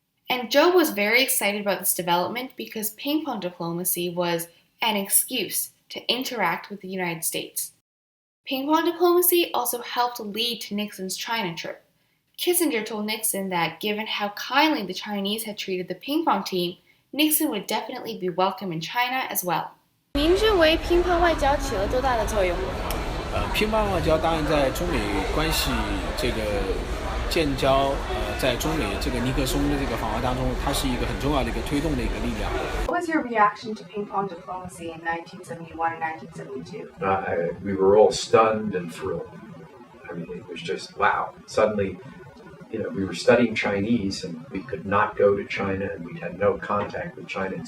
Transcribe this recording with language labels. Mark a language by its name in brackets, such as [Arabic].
[English] And Zhou was very excited about this development because ping-pong diplomacy was an excuse to interact with the United States. Ping-pong diplomacy also helped lead to Nixon's China trip. Kissinger told Nixon that given how kindly the Chinese had treated the ping-pong team, Nixon would definitely be welcome in China as well. [Chinese] 您认为乒乓外交起了多大的作用？乒乓外交当然在中美关系这个建交，在中美这个尼克松的这个访华当中，它是一个很重要的一个推动的一个力量。 [English] What was your reaction to ping-pong diplomacy in 1971 and 1972? We were all stunned and thrilled. I mean, it was just wow. Suddenly, we were studying Chinese and we could not go to China and we had no contact with China.